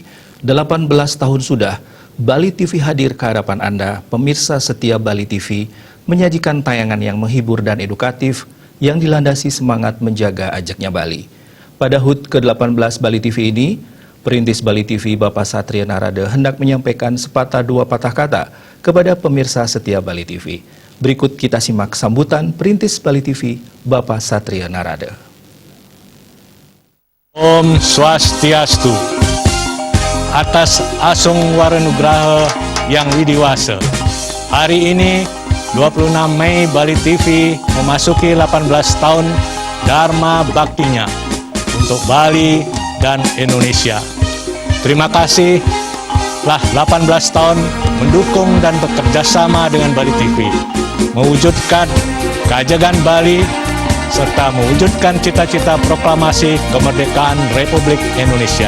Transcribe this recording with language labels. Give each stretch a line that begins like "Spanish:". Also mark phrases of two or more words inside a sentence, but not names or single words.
Indonesian: 18 tahun sudah, Bali TV hadir ke hadapan Anda, pemirsa setia Bali TV, menyajikan tayangan yang menghibur dan edukatif yang dilandasi semangat menjaga ajaknya Bali. Pada HUT ke-18 Bali TV ini, Perintis Bali TV Bapak Satria Narada hendak menyampaikan sepatah dua patah kata kepada pemirsa setia Bali TV. Berikut kita simak sambutan Perintis Bali TV Bapak Satria Narada.
Sanskrit: Om Swastiastu.
Indonesian: Atas Asung Waranugraha yang widiwasa. Hari ini 26 Mei Bali TV memasuki 18 tahun Dharma Baktinya untuk Bali dan Indonesia. Terima kasih telah 18 tahun mendukung dan bekerja sama dengan Bali TV, mewujudkan keajagan Bali, serta mewujudkan cita-cita proklamasi kemerdekaan Republik Indonesia.